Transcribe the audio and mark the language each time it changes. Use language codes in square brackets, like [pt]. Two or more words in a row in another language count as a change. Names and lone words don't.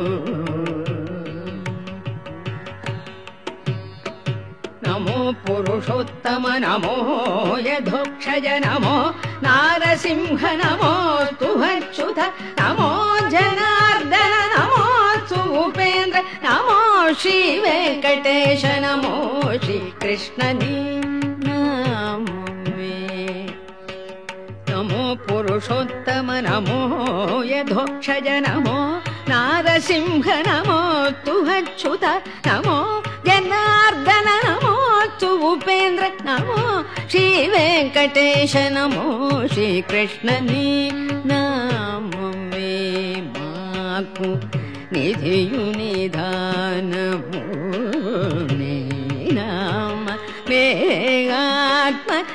[sa] नमो पुरुषोत्तम नमो यथोक्षज नमो नारसिंह नमो स्तुभच्युत नमो जनार्दन नमो सुपेन्द्र नमो श्रीवेङ्कटेश नमो श्रीकृष्ण नीनाममे. नमो पुरुषोत्तम नमो यथोक्षज नमो नारसिंह नमो स्तुभच्युत नमो जनार्दन नमो [te] శ్రీ వెంకటేశ నమో శ్రీకృష్ణ నీ నామమే మాకు నిధియు నిధానము నీ నామ మే ఆత్మ